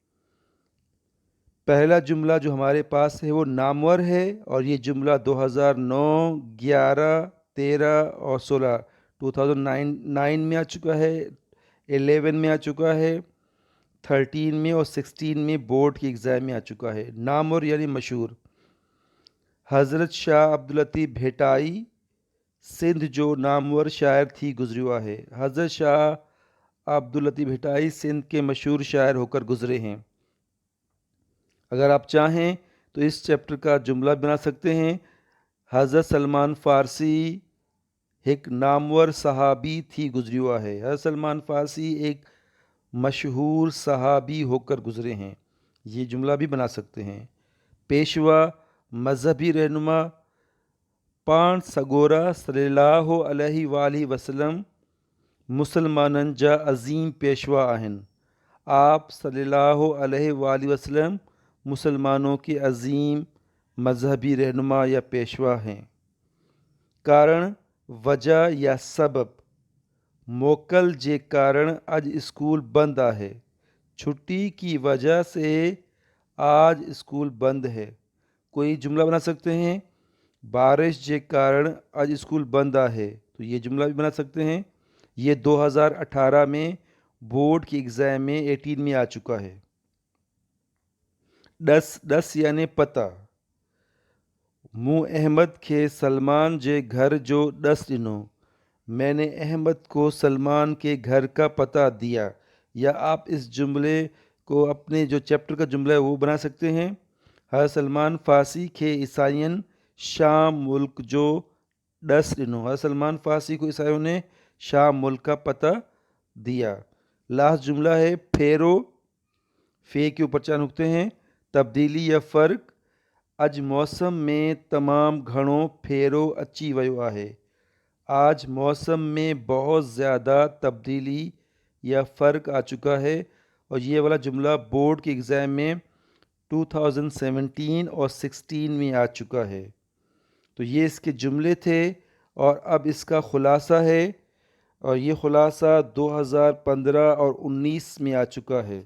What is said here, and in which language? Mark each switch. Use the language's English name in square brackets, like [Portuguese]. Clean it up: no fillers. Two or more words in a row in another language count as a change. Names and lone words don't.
[Urdu] پہلا جملہ جو ہمارے پاس ہے وہ نامور ہے، اور یہ جملہ 2009، 11، 13 اور 16 2009 میں آ چکا ہے، 11 میں آ چکا ہے، 13 میں اور 16 میں بورڈ کے ایگزام میں آ چکا ہے. نامور یعنی مشہور. [Sindhi] हज़रत शाह अब्दुल लतीफ़ भेटाई सिंध जो नामवर शायर थी गुज़रियो है। [Urdu] حضرت شاہ عبداللطیف بھٹائی سندھ کے مشہور شاعر ہو کر گزرے ہیں. اگر آپ چاہیں تو اس چیپٹر کا جملہ بنا سکتے ہیں. [Sindhi] हज़रत सलमान फ़ारसी एक नामवर सहाबी थी गुज़रियो है। [Urdu] حضرت سلمان فارسی ایک مشہور صحابی ہو کر گزرے ہیں. یہ جملہ بھی بنا سکتے ہیں. [Sindhi] पेशवा मजहबी रहनुमा पाण सॻोरा [Arabic] صلى الله عليه وسلم [Sindhi] मुसलमाननि जा अज़ीम पेशवा आहिनि। [Urdu] آپ صلی اللہ علیہ وسلم مسلمانوں کے عظیم مذہبی رہنما یا پیشوا ہیں. [Sindhi] कारण, [Urdu] وجہ یا سبب, [Sindhi] मोकल जे कारण आज स्कूल बंद आहे। [Urdu] چھٹی کی وجہ سے آج اسکول بند ہے. کوئی جملہ بنا سکتے ہیں. [Sindhi] बारिश जे कारण आज स्कूल बंद आहे, [Urdu] تو یہ جملہ بھی بنا سکتے ہیں. یہ 2018 میں بورڈ کی ایگزام میں 18 میں آ چکا ہے. 10 یعنی پتا. [Sindhi] मूं अहमद खे सलमान जे घर जो 10 ॾिनो। [Urdu] میں نے احمد کو سلمان کے گھر کا پتا دیا. یا آپ اس جملے کو اپنے جو چیپٹر کا جملہ ہے وہ بنا سکتے ہیں. [Sindhi] हर सलमान फारसी खे ईसाइयन शाम मुल्क जो 10 ॾिनो। [Urdu] ہر سلمان فارسی کو عیسائیوں نے شام ملک کا پتا دیا. لاسٹ جملہ ہے پھیرو۔ پھے کے اوپر 4 نقطے ہیں. تبدیلی یا فرق. [Sindhi] अज मौसम में तमाम घणो फेरो अची वियो आहे। [Urdu] آج موسم میں بہت زیادہ تبدیلی یا فرق آ چکا ہے. اور یہ والا جملہ بورڈ کے ایگزام میں 2017 اور 16 میں آ چکا ہے. تو یہ اس کے جملے تھے اور اب اس کا خلاصہ ہے، اور یہ خلاصہ 2015 اور 19 میں آ چکا ہے.